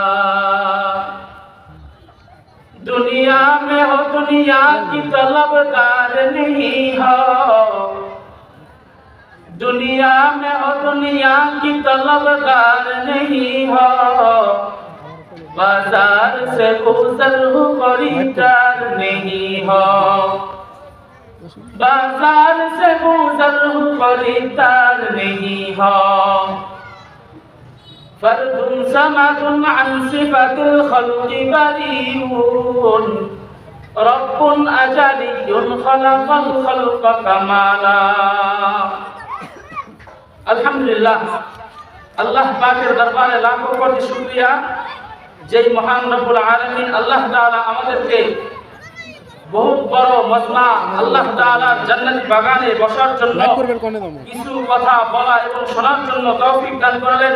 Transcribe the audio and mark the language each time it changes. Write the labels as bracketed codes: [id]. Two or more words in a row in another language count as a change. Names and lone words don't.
[ur] دنیا میں ہو دنیا کی طلبگار نہیں ہو، دنیا میں ہو دنیا کی طلبگار نہیں ہو، بازار سے گزر ہو خریدار نہیں ہو، بازار سے گزر ہو خریدار نہیں ہو. [ar] فردٌ صمدٌ عن صفات الخلق بريءٌ، ربٌّ أزليٌّ خلق الخلق كمالا. [bn] আলহামদুলিল্লাহ, আল্লাহ পাকের দরবারে লাখো কোটি শুকরিয়া যে মহান [ar] رب العالمين [bn] আল্লাহ তাআলা আমাদেরকে বহুত বড় মজমা আল্লাহ তাআলার জান্নাতি বাগানে বসার জন্য কিছু কথা বলা এবং শোনার জন্য তৌফিক দান করলেন।